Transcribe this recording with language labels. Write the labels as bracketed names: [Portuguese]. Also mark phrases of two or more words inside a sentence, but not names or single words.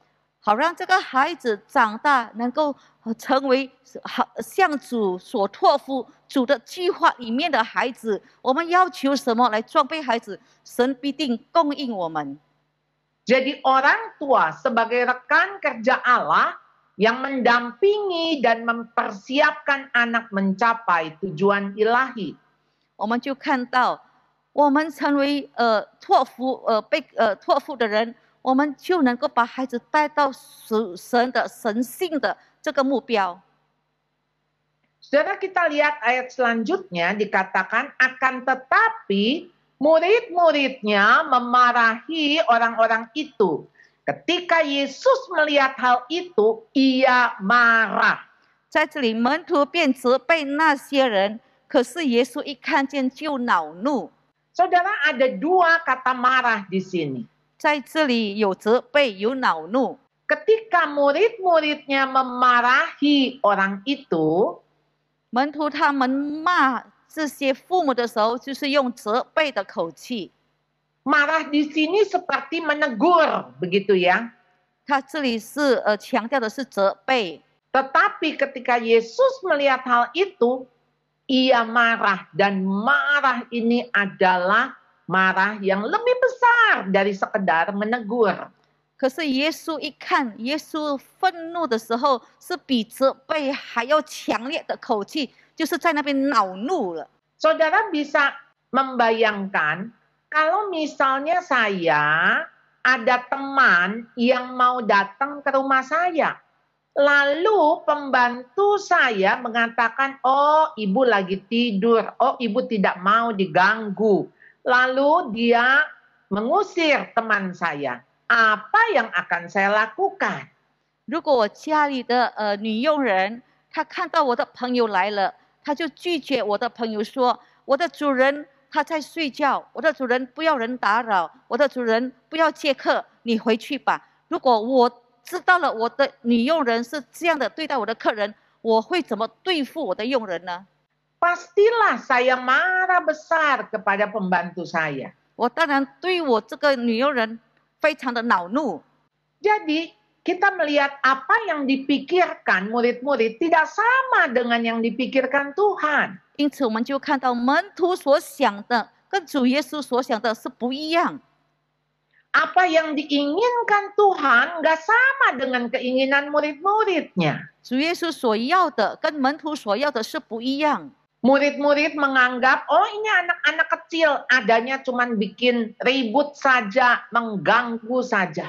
[Chinese] 好让这个孩子长大，能够成为像主所托付主的计划里面的孩子。我们要求什么来装备孩子，神必定供应我们。 [Indonesian] Jadi orang tua sebagai rekan kerja Allah yang mendampingi dan mempersiapkan anak mencapai tujuan ilahi. [Chinese] 我们就看到，我们成为被托付的人，我们就能够把孩子带到神的神性的这个目标。 [Indonesian] Saudara, kita lihat ayat selanjutnya dikatakan akan tetapi murid-muridnya memarahi orang-orang itu. Ketika Yesus melihat hal itu, ia marah. [Chinese] 在这里，门徒便责备那些人，可是耶稣一看见就恼怒。 [Indonesian] Saudara, ada dua kata marah di sini. [Chinese] 在这里有责备，有恼怒。 [Indonesian] Ketika murid-muridnya memarahi orang itu, [Chinese] 门徒他们骂这些父母的时候，就是用责备的口气。 [Indonesian] marah di sini seperti menegur, begitu ya. [Chinese] 他这里是强调的是责备。 [Indonesian] Tetapi ketika Yesus melihat hal itu, ia marah, dan marah ini adalah marah yang lebih besar dari sekedar menegur. [Chinese] 可是耶稣一看，耶稣愤怒的时候，是比责备还要强烈的口气，就是在那边恼怒了。 [Indonesian] Saudara bisa membayangkan kalau misalnya saya ada teman yang mau datang ke rumah saya, lalu pembantu saya mengatakan, oh ibu lagi tidur, oh ibu tidak mau diganggu. Lalu dia mengusir teman saya. Apa yang akan saya lakukan? [Chinese] 如果我家里的女佣人，她看到我的朋友来了，她就拒绝我的朋友说：“我的主人他在睡觉，我的主人不要人打扰，我的主人不要接客，你回去吧。” 如果我知道了我的女佣人是这样的对待我的客人，我会怎么对付我的佣人呢？ [Indonesian] Pastilah saya marah besar kepada pembantu saya. [Chinese] 我当然对我这个女佣人非常的恼怒。 [Indonesian] Jadi kita melihat apa yang dipikirkan murid-murid tidak sama dengan yang dipikirkan Tuhan. [Chinese] 因此我们就看到门徒所想的跟主耶稣所想的是不一样。 [Indonesian] Apa yang diinginkan Tuhan nggak sama dengan keinginan murid-muridnya. [Chinese] 主耶稣所要的跟门徒所要的是不一样。 [Indonesian] Murid-murid menganggap, oh ini anak-anak kecil, adanya cuman bikin ribut saja, mengganggu saja.